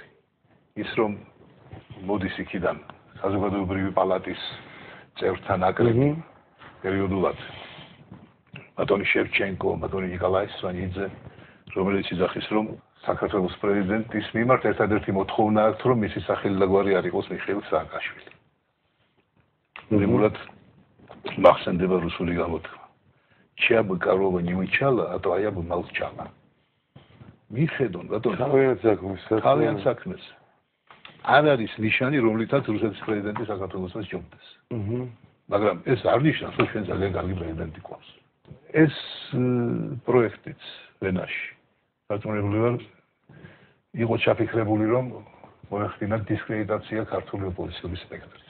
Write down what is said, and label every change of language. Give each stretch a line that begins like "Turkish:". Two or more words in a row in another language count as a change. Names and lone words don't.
Georgian: ის რომ მოდის იქიდან საზოგადოებრივი პალატის წევრთან აკრები პერიოდულად ბატონი შევჩენკო, ბატონი ნიკოლაი სვანიძე, რომელიც იძახის, რომ საქართველოს პრეზიდენტის მიმართ ერთადერთი მოთხოვნა აქვს, რომ მისი სახელი და გვარი არ იყოს მიხეილ სააკაშვილი. ნებურად მახსენდება რუსული გამოთქმა.
Russian: Чья бы корова не мычала, а твоя бы молчала.
Georgian: მიხედონ, ბატონო, თავიანთ საქმეს. არ არის ნიშანი, რომლითაც რუსეთის პრეზიდენტი საქართველოსაც ჯობდეს. მაგრამ ეს არ ნიშნავს, რომ ჩვენ ძალიან კარგი პრეზიდენტი გვყავს. ეს პროექტიც ვენაში დაწუნებული ვარ, იყო ჩაფიქრებული, რომ მოეხდინათ დისკრედიტაცია ქართული ოპოზიციის სპექტრის.